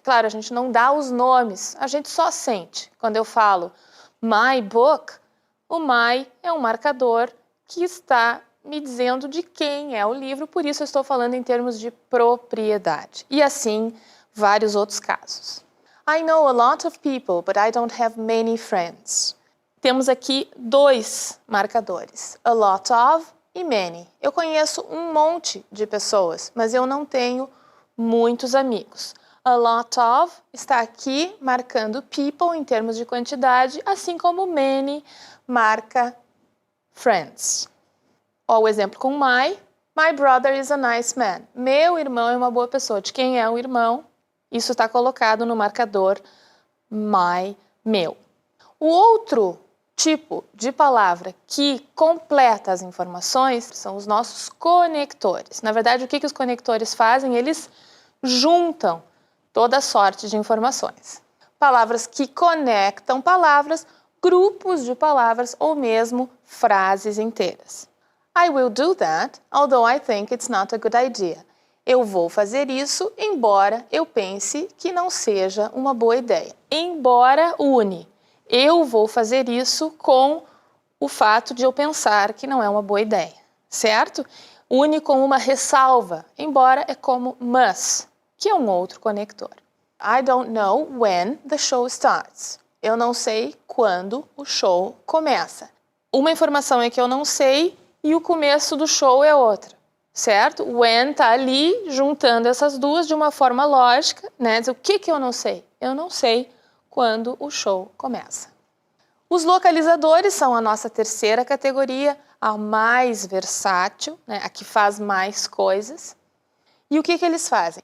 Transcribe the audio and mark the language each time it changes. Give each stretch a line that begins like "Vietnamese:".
Portuguese: Claro, a gente não dá os nomes, a gente só sente. Quando eu falo
English: my book,
Portuguese: o my é um marcador que está me dizendo de quem é o livro, por isso eu estou falando em termos de propriedade. E assim, vários outros casos.
English: I know a lot of people, but I don't have many friends.
Portuguese: Temos aqui dois marcadores, a lot of e many. Eu conheço um monte de pessoas, mas eu não tenho muitos amigos. A lot of está aqui marcando people em termos de quantidade, assim como many marca friends. Ó, o exemplo com
English: my brother is a nice man.
Portuguese: Meu irmão é uma boa pessoa. De quem é o irmão? Isso está colocado no marcador my, meu. O outro tipo de palavra que completa as informações são os nossos conectores. Na verdade, o que os conectores fazem? Eles juntam toda sorte de informações. Palavras que conectam palavras, grupos de palavras ou mesmo frases inteiras.
English: I will do that, although I think it's not a good idea.
Portuguese: Eu vou fazer isso, embora eu pense que não seja uma boa ideia. Embora une. Eu vou fazer isso com o fato de eu pensar que não é uma boa ideia, certo? Une com uma ressalva, embora é como must, que é um outro conector.
English: I don't know when the show starts.
Portuguese: Eu não sei quando o show começa. Uma informação é que eu não sei e o começo do show é outra, certo? When está ali juntando essas duas de uma forma lógica, né? O que eu não sei? Eu não sei quando o show começa. Os localizadores são a nossa terceira categoria, a mais versátil, né? A que faz mais coisas. E o que eles fazem?